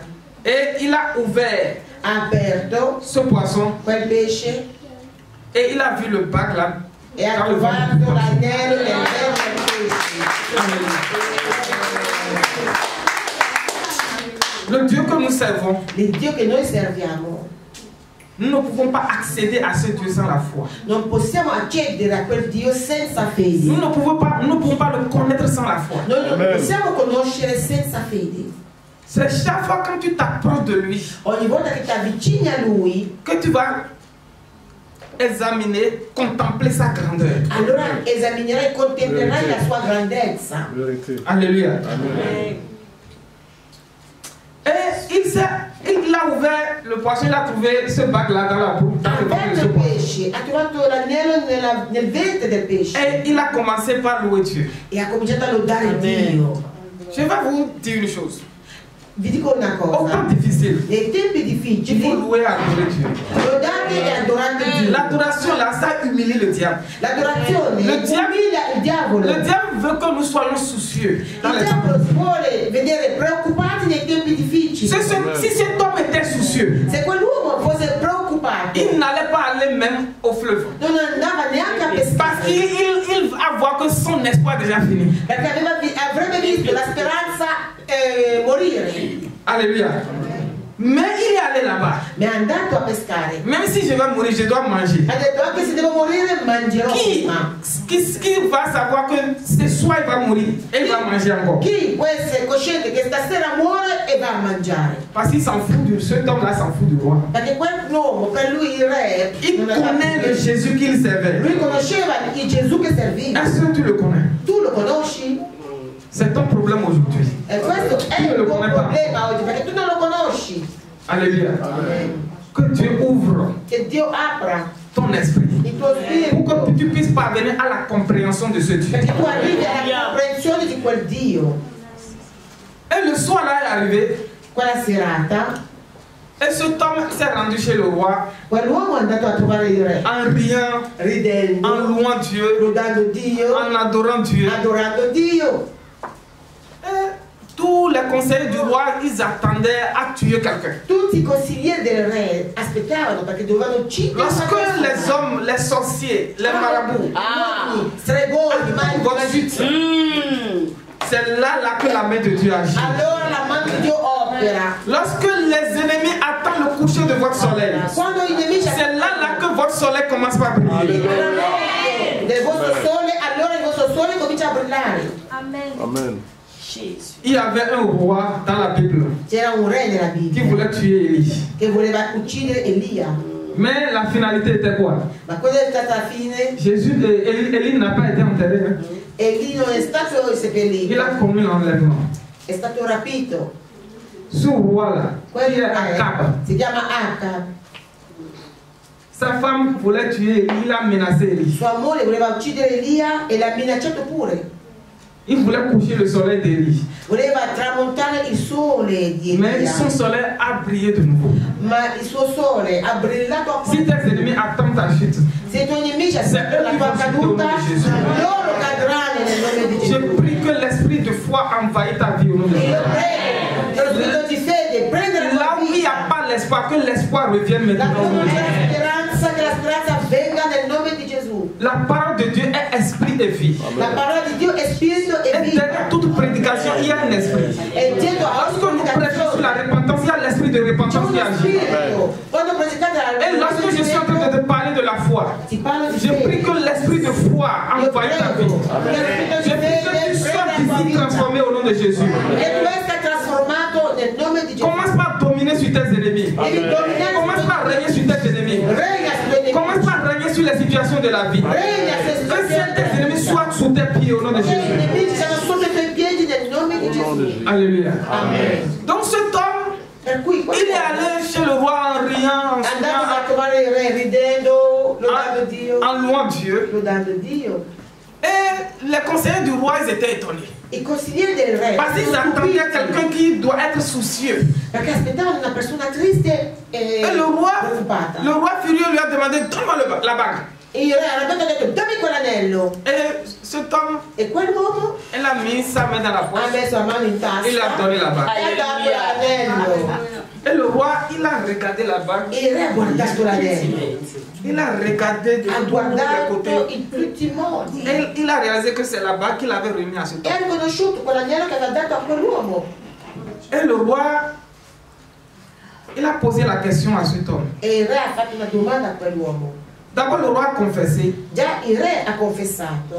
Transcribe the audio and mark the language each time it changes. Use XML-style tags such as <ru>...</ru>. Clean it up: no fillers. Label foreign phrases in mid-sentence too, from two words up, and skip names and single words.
<fr>Et il a ouvert</fr> <it>Ha aperto</it> <fr>ce poisson</fr> <it>quel pesce</it> <fr>et il a vu le bac là.</fr> <it>e ha</it> <fr>dans le ventre du</fr> <it>trovato</it> <fr>poisson.</fr> <it>l'anello nel ventre del pesce.</it> <fr>Le Dieu que nous servons,</fr> <it>Il Dio che noi serviamo</it> <fr>Nous ne pouvons pas accéder à ce Dieu sans la foi.</fr> <it>Non possiamo accedere a quel Dio senza fede.</it> <fr>Nous ne pouvons pas le connaître sans la foi.</fr> <it>Noi non possiamo conoscere senza fede.</it> <fr>C'est chaque fois quand tu t'approches de lui,</fr> <it>Ogni volta che ti avvicini a Lui,</it> <fr>que tu vas examiner, contempler sa grandeur.</fr> <it>allora esaminerai e contemplerai la sua grandezza.</it> <fr>Alléluia.</fr> <it>Amen.</it> <fr>Et il a ouvert le poisson, il a trouvé ce bac-là dans le</fr> <it>Ha</it> <fr>ventre de</fr> <it>aperto</it> <fr>ce</fr> <it>il</it> <fr>poisson.</fr> <it>pesce, ha trovato l'agnello nel ventre del pesce</it> <fr>Et il a commencé par louer Dieu.</fr> <it>e ha cominciato a lodare Dio.</it> <fr>Je vais vous dire une chose.</fr> <it>Vi dico una</it> <fr>Au temps</fr> <it>cosa,</it> <fr>difficile,</fr> <it>nei tempi</it> <fr>il faut</fr> <it>difficili</it> <fr>louer et adorer Dieu.</fr> <it>lodate e adorate Dio.</it> <fr>L'adoration là, ça humilie le diable.</fr> <it>L'adorazione Le diavolo- umilia il diavolo.</it> <fr>Le diable veut que nous soyons soucieux. Dans</fr> <it>Il</it> <fr>les temps.</fr> <it>diavolo vuole vedere preoccupati nei tempi difficili.</it> <fr>Si cet homme était soucieux,</fr> <it>Se quell'uomo fosse preoccupato,</it> <fr>il n'allait pas aller même au fleuve.</fr> <it>non andava neanche a</it> <fr>Parce</fr> <it>pescare,</it> <fr>qu'il va voir que son espoir est déjà fini.</fr> <it>perché avrebbe visto la speranza morire.</it> <fr>Alléluia. Mais il est allé là-bas.</fr> <it>Ma è andato a pescare.</it> <fr>Même si je vais mourir, je dois manger.</fr> <it>Ha detto anche se devo morire mangerò</it> <fr>Qui</fr> <it>prima.</it> <fr>va savoir que ce soir il va mourir et il va manger encore?</fr> <it>Chi può essere cosciente che stasera muore e va a mangiare?</it> <fr>Parce qu'il s'en fout de cet homme-là, s'en fout du roi.</fr> <it>Perché quell'uomo, per lui il re,</it> <fr>Il</fr> <it>non aveva</it> <fr>connaît le</fr> <it>niente.</it> <fr>Jésus qu'il servait.</fr> <it>Lui conosceva il Gesù che serviva.</it> <fr>Est-ce que tu le connais?</fr> <it>Tu lo conosci?</it> <fr>C'est ton problème aujourd'hui.</fr> <it>E questo è il tuo problema oggi, perché tu non lo conosci.</it> <fr>Alléluia.</fr> <it>Amen.</it> <fr>Que Dieu ouvre</fr> <it>Che Dio apra</it> <fr>ton esprit</fr> <it>il tuo spirito,</it> <fr>pour que tu puisses parvenir à la compréhension de ce Dieu.</fr> <it>perché tu arrivi alla comprensione di quel Dio.</it> <fr>Et le soir là est arrivé,</fr> <it>Quella serata,</it> <fr>et cet homme s'est rendu chez le roi</fr> <it>quell'uomo è andato a trovare il re,</it> <fr>en riant, en</fr> <it>ridendo,</it> <fr>louant Dieu,</fr> <it>lodando Dio,</it> <fr>en adorant Dieu.</fr> <it>adorando Dio.</it> <fr>Et tous les conseillers du roi, ils attendaient à tuer quelqu'un.</fr> <it>Tutti i consiglieri del re aspettavano perché dovevano uccidere una</it> <fr>Lorsque</fr> <it>persona.</it> <fr>les hommes, les sorciers, les marabouts,</fr> <it>Uomini, stregoni,</it> <fr>votre</fr> <it>magi,</it> <fr>suite, c'est là que la main de Dieu agit.</fr> <it>allora la mano di Dio opera.</it> <fr>Lorsque les ennemis attendent le coucher de votre soleil,</fr> <it>Quando i nemici</it> <fr>c'est là que votre soleil commence par briller.</fr> <it>del vostro sole, allora il vostro sole comincia a brillare.</it> <fr>Amen.</fr> <it>Amen. Jesus.</it> <fr>Il y avait un roi dans la Bible</fr> <it>C'era un re nella</it> <fr>qui</fr> <it>Bibbia</it> <fr>voulait tuer Élie.</fr> <it>che voleva uccidere Elia.</it> <fr>Mais la finalité était quoi?</fr> <it>Ma cosa è stata la fine?</it> <fr>Élie n'a pas été enterré. Hein.</fr> <it>Elia non è stato</it> <fr>Il</fr> <it>seppellito,</it> <fr>a commis l'enlèvement.</fr> <it>è stato rapito.</it> <fr>Ce roi-là, qui</fr> <it>Quello</it> <fr>est Akab,</fr> <it>si chiama Acab.</it> <fr>sa femme voulait tuer Élie, il a menacé Élie.</fr> <it>Sua moglie voleva uccidere Elia e l'ha minacciato pure.</it> <fr>Il voulait coucher le soleil d'Élie.</fr> <it>Voleva tramontare il sole di</it> <fr>Mais</fr> <it>Elia.</it> <fr>son soleil a brillé de nouveau.</fr> <it>Ma il suo sole ha brillato</it> <fr>Si</fr> <it>ancora.</it> <fr>tes ennemis attendent ta chute,</fr> <it>Se i tuoi nemici aspettano la tua caduta, loro cadranno nel nome di</it> <fr>je</fr> <it>Gesù.</it> <fr>prie que l'esprit de foi envahit ta vie au nom de</fr> <it>E</it> <fr>Jésus.</fr> <it>io prego che lo spirito di fede prenda la</it> <fr>Là</fr> <it>tua</it> <fr>où il n'y</fr> <it>vita.</it> <fr>a pas l'espoir, que l'espoir revienne</fr> <it>La</it> <fr>maintenant au nom de</fr> <it>tua</it> <fr>Jésus.</fr> <it>speranza, che la speranza venga nel nome di Gesù.</it> <fr>La parole de Dieu est esprit et vie.</fr> <it>La parola di Dio è spirito e</it> <fr>Et</fr> <it>vita.</it> <fr>derrière toute prédication, il y a un esprit.</fr> <it>E dietro a</it> <fr>Lorsque</fr> <it>ogni</it> <fr>nous prêchons sur la</fr> <it>predicazione</it> <fr>repentance, il y a l'esprit de</fr> <it>c'è</it> <fr>repentance qui</fr> <it>uno</it> <fr>agit.</fr> <it>spirito. Quando predicate</it> <fr>Et lorsque je suis en train de te parler de la foi,</fr> <it>si parla di</it> <fr>je prie</fr> <it>fede.</it> <fr>que l'esprit de foi</fr> <it>Io</it> <fr>envahit ta</fr> <it>prego</it> <fr>vie.</fr> <it>che lo spirito</it> <fr>Je</fr> <it>di</it> <fr>prie que</fr> <it>fede</it> <fr>tu sois</fr> <it>prenda la tua</it> <fr>d'ici</fr> <it>vita.</it> <fr>transformé au nom de Jésus.</fr> <it>E tu essere trasformato nel nome di Gesù.</it> <fr>Commence par dominer sur tes ennemis.</fr> <it>Devi dominare</it> <fr>Commence par régner sur tes ennemis.</fr> <it>regna sui tuoi</it> <fr>Commence</fr> <it>nemici.</it> <fr>par régner sur les situations de la vie.</fr> <it>Regna</it> <fr>Que</fr> <it>sulle situazioni</it> <fr>tes ennemis soient sous tes pieds au nom de</fr> <it>che i</it> <fr>Jésus.</fr> <it>nemici siano sotto i tuoi piedi nel nome di Gesù.</it> <fr>Alléluia.</fr> <it>Amen.</it> <fr>Donc cet homme,</fr> <it>Per cui</it> <fr>il est allé chez le roi en riant, en</fr> <it>andando a</it> <fr>souriant,</fr> <it>trovare il re ridendo, lodando Dio,</it> <fr>en louant Dieu.</fr> <it>lodando Dio.</it> <fr>Et les conseillers du roi, ils étaient étonnés.</fr> <it>I consiglieri del re</it> <fr>Parce qu'ils</fr> <it>sono</it> <fr>attendaient</fr> <it>stupiti,</it> <fr>quelqu'un qui doit être soucieux.</fr> <it>perché aspettavano una persona triste e</it> <fr>Et le roi</fr> <it>preoccupata.</it> <fr>furieux lui a demandé, donne-moi la bague.</fr> <it>E il re arrabbiato ha detto dammi quell'anello.</it> <fr>Et cet homme,</fr> <it>E quell'uomo</it> <fr>il a mis sa main dans la</fr> <it>ha</it> <fr>poche.</fr> <it>messo la mano in tasca</it> <fr>Il a donné la bague.</fr> <it>e ha dato l'anello.</it> <fr>Et le roi, il a regardé la bague.</fr> <it>E il re ha guardato l'anello,</it> <fr>Il a regardé de</fr> <it>ha</it> <fr>tous les</fr> <it>guardato</it> <fr>côtés.</fr> <it>in tutti i modi</it> <fr>Et il a réalisé que c'est la bague qu'il avait remis à cet</fr> <it>e ha</it> <fr>homme.</fr> <it>riconosciuto quell'anello che aveva dato a quell'uomo.</it> <fr>Et le roi Il a posé la question à cet homme.</fr> <it>E il re ha fatto una domanda a quell'uomo.</it> <fr>D'abord, le roi a confessé</fr> <it>Già il re ha confessato</it>